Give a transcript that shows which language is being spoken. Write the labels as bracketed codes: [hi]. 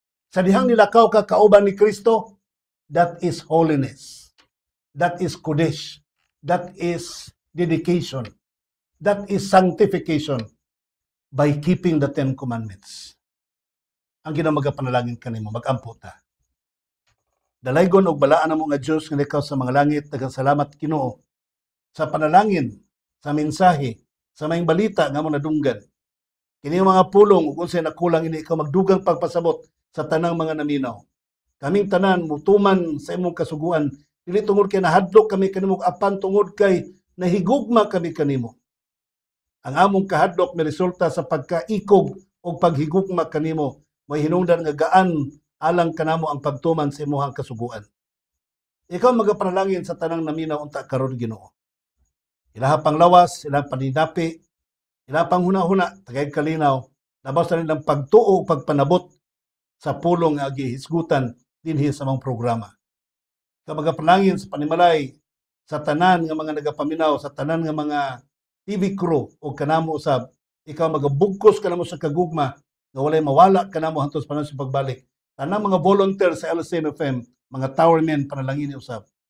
[ceb] Sa dihang nilakaw ka kauban ni Kristo, [en] that is holiness. That is kodesh. That is dedication. That is sanctification by keeping the 10 Commandments. [ceb] Ang ginamagapanalangin kanimo, mag-ampo ta. Dalaygon og balaan mo nga Dios nga likaw sa mga langit, daghang salamat Ginoo sa panalangin, sa mensahe, sa maayong balita nga mo nadunggan. Kini mga pulong ug unsay nakulang ini ikaw magdugang pagpasabot sa tanang mga naminaw. Kaming tanan mutuman sa imong kasuguan, dili tungod kay nahadlok kami kanimo, apan tungod kay nahigugma kami kanimo. Ang among kahadlok may resulta sa pagkaikog o paghigugma kanimo, may hinungdan nga gaan alang kanamo ang pagtuman sa imong kasuguan. Ikaw magapanalangin sa tanang naminaw unta karon Ginoo. Ilaha panglawas, ilang paninapi, ilang panghuna-huna, tagay kalinaw, labaw sa nilang pagtuo o pagpanabot sa pulong nga gihisgutan dinhi sa mga programa. Ikaw magapanalangin sa panimalay sa tanan nga mga nagapaminaw, sa tanan nga mga TV crew o kanamo usab, ikaw magabugkos kanamo sa kagugma nga walay mawala kanamo hantos panon sa pagbalik. Tanang mga volunteer sa LCM-FM, mga towermen panalangin usab.